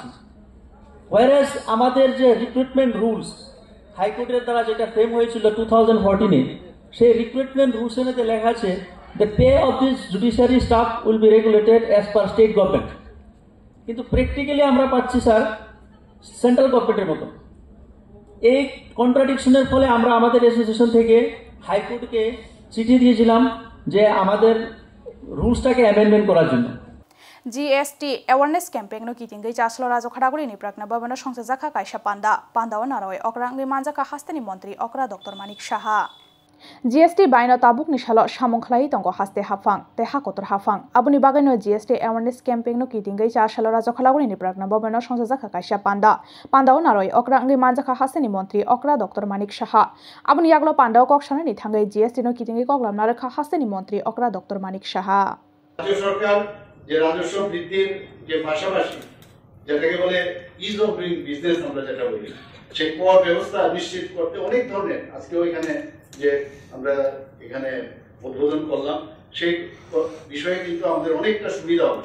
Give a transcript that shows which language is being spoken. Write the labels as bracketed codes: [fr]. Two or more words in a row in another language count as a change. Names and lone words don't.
[bn] ওয়ারেস আমাদের যে [en] recruitment rules [bn] হাইকোর্টের দ্বারা যেটা ফ্রেম হয়েছিল 2014-এ, সেই [en] recruitment rules [bn] মধ্যে লেখা আছে [en] the pay of this judiciary staff will be regulated as per state government. [bn] কিন্তু প্র্যাকটিক্যালি আমরা পাচ্ছি স্যার [en] central government [bn] মতো। এই কন্ট্রাডিকশনের ফলে আমরা আমাদের অ্যাসোসিয়েশন থেকে হাইকোর্টকে চিঠি দিয়েছিলাম যে আমাদের রুলসটাকে অ্যামেন্ডমেন্ট করার জন্য। [en] GST awareness campaign [trp] no kiting gai chaslo rajo khadaguri ni prakna babana songsa jakha kaisa panda wa naroi okrangni manjaka hasteni mantri okra Dr. Manik Saha GST baino tabuk ni salo samung khlai tongo haste hafang te hakotor hafang abuni bagaino [en] GST awareness campaign [trp] no kiting gai chaslo rajo khadaguri ni prakna babana songsa jakha kaisa panda wa naroi okrangni manjaka hasteni mantri okra Dr. Manik Saha abuni yaglo panda koksana ni thangai GST no kiting gai koklam narakha hasteni mantri okra Dr. Manik Saha [bn] যে রাজস্ব বৃদ্ধির যে পাশাপাশি যেটাকে বলে [en] ease of doing business [bn] আমরা যেটা বলি সেই কর ব্যবস্থা নিশ্চিত করতে অনেক ধরনের আজকেও এখানে যে আমরা এখানে উদ্বোধন করলাম সেই বিষয়ে কিন্তু আমাদের অনেকটা সুবিধা হবে।